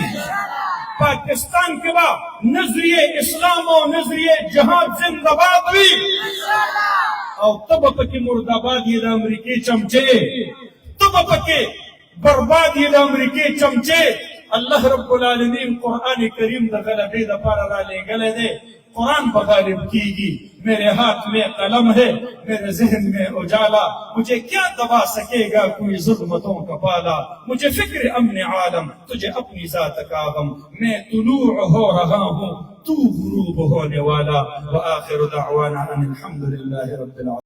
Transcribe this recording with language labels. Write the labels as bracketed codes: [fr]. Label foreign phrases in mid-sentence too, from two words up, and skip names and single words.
[ps] پاکستان کې به نظریه اسلام او نظریه جهاد زنده باد وي. او ته به پکې مرداباد یې د امریکې چمچې، ته به پکې برباد یې د امریکې چمچې. [ar] الله رب العالمین [ps] قرآن کریم د غلبې دپاره را لېږلی دی. قرآن به غالب کیږي. [ur] میرے ہاتھ میں قلم ہے، میرے ذہن میں اجالا، مجھے کیا دبا سکے گا کوئی ظلمتوں کا پالا. مجھے فکر امن عالم، تجھے اپنی ذات کا غم. میں طلوع ہو رہا ہوں، تو غروب ہونے والا. [ar] وآخر دعوانا ان الحمد للہ رب العالمین.